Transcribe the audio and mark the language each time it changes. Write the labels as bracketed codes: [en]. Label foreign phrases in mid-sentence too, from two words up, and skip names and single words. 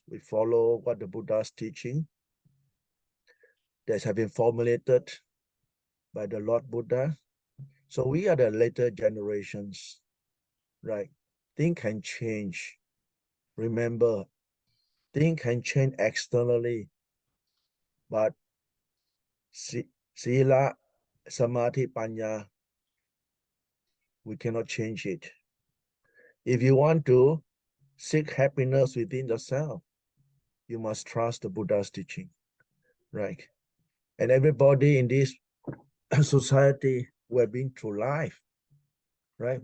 [en] We follow what the Buddha's teaching that have been formulated by the Lord Buddha. So we are the later generations, right? Things can change. Remember, things can change externally, but [pi] sila, samadhi, panya, [en] we cannot change it. If you want to seek happiness within yourself, you must trust the Buddha's teaching, right? And everybody in this society, we've been through life, right?